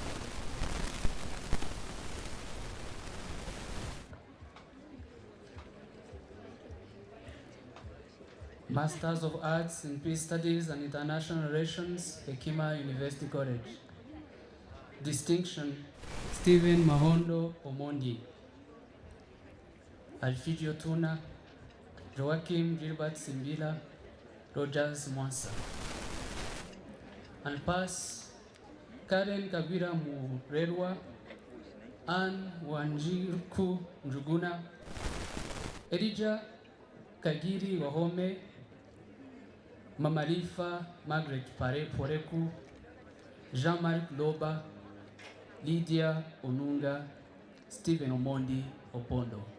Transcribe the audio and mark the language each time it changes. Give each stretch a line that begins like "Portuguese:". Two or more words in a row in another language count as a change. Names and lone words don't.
English: Masters of Arts in Peace Studies and International Relations, Hekima University College. Distinction, Stephen Mahondo Omondi. Alfigio Tuna, Joachim Gilbert Simbila, Rogers Mwansa. And pass, Karen Kabira Murelwa, Anne Wanjiku Njuguna, Elijah Kagiri Wahome, Mamalifa Margaret Poreku, Jean-Marc Loba, Lydia Onunga, Stephen Omondi Opondo.